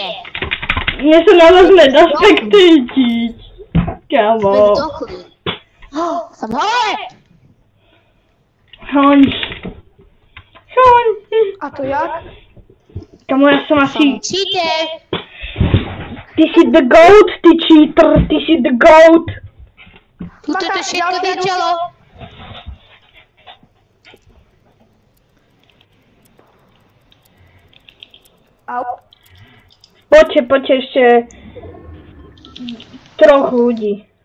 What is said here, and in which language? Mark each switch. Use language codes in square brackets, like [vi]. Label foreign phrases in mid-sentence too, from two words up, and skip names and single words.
[sk] Mne sa na vás nedá spektejtiť. Kamo. Som hore! Hoň. A to jak? Kamo, ja som asi... [en] Cheater! [sk] Ty si [en] the goat, [sk] ty cheater, ty si [en] the goat. [sk] Tuto to všetko začalo. Au. Poďte ešte 3 ľudí.